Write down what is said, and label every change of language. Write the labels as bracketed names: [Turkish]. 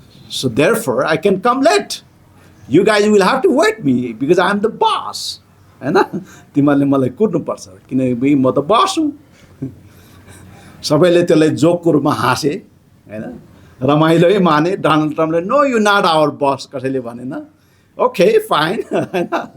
[English] so therefore I can come late, you guys will have to wait me because I am the boss, [Nepali] हैन। तिमीहरूले मलाई कुर्नुपर्छ किनकि म त बस हुँ। सबैले त्यसलाई जोकको रूपमा हाँसे, हैन, रमाइलोै माने। Donald ट्रम्पले [English] no you not our boss [Nepali] कसैले भनेन, ओके फाइन, हैन।